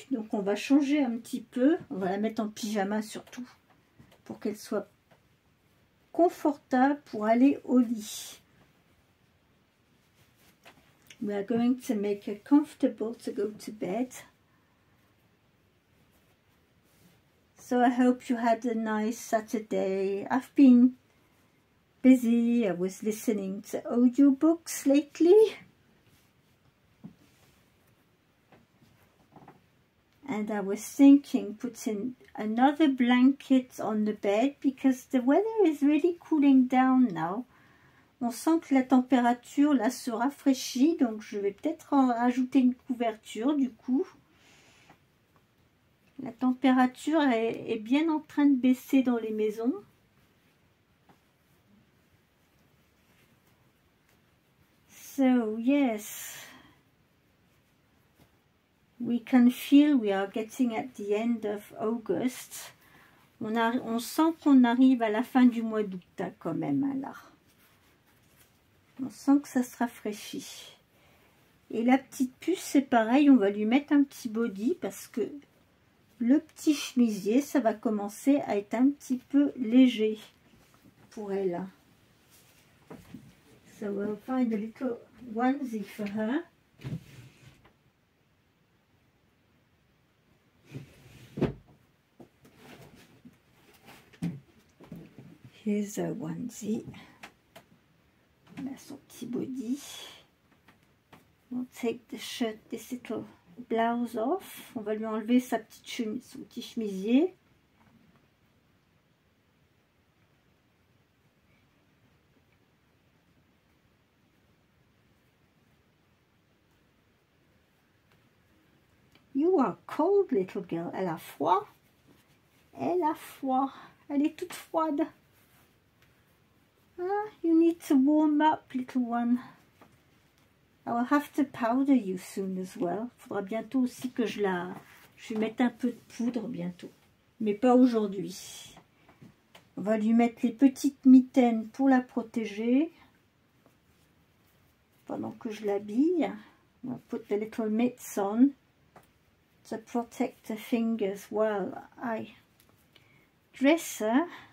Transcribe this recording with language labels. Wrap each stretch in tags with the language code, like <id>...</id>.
<fr>Donc on va changer un petit peu. On va la mettre en pyjama surtout pour qu'elle soit confortable pour aller au lit.</fr> <en>We are going to make her comfortable to go to bed. So I hope you had a nice Saturday. I've been busy. I was listening to audiobooks lately. And I was thinking putting another blanket on the bed because the weather is really cooling down now.</en> <fr>On sent que la température là se rafraîchit, donc je vais peut-être en rajouter une couverture du coup. La température est bien en train de baisser dans les maisons.</fr> <en>So yes, we can feel we are getting at the end of August.</en> <fr>On sent qu'on arrive à la fin du mois d'août hein, quand même là. On sent que ça se rafraîchit. Et la petite puce, c'est pareil, on va lui mettre un petit body parce que le petit chemisier, ça va commencer à être un petit peu léger pour elle.</fr> <en>So we'll find a little onesie for her. Here's a onesie.</en> <fr>On a son petit body.</fr> <en>We'll take the shirt, this little blouse off.</en> <fr>On va lui enlever sa petite chemise, son petit chemisier.</fr> <en>You are cold, little girl.</en> <fr>Elle a froid. Elle a froid. Elle est toute froide.</fr> <en>Ah, you need to warm up, little one. I will have to powder you soon as well.</en> <fr>Faudra bientôt aussi que je lui mette un peu de poudre bientôt. Mais pas aujourd'hui. On va lui mettre les petites mitaines pour la protéger. Pendant que je l'habille. On va</fr> <en>put the little mitts on to protect the fingers while I dress her.</en>